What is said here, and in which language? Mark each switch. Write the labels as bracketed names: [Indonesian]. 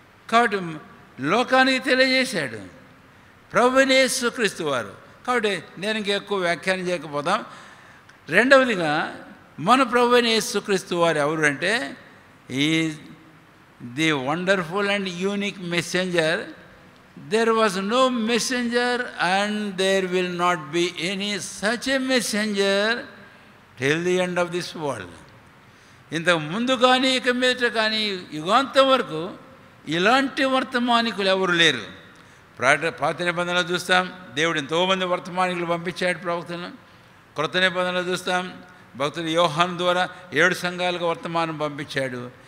[Telugu] కాబట్టి లోకానికి తెలియజేశాడు ప్రభువైన యేసుక్రీస్తు వారు. కాబట్టి నేను ఇంకెక్కువ వ్యాఖ్యానం చేయకపోతాం. రెండవదిగా మన ప్రభువైన యేసుక్రీస్తు వారు ఎవరు అంటే, [English] Is the wonderful and unique messenger. There was no messenger and there will not be any such a messenger till the end of this world. [Telugu] ఇంతకు ముందు కానీ ఇక మీదట కానీ యుగాంతం వరకు ఇలాంటి వర్తమానికులు ఎవరు లేరు. పాత నిబంధనలు చూస్తాం, దేవుడు ఎంతోమంది వర్తమానికులు పంపించాడు ప్రవక్తలను. క్రొత్త నిబంధనలు చూస్తాం, భక్తుడు యోహాను ద్వారా 7 సంఘాలకు వర్తమానం పంపించాడు.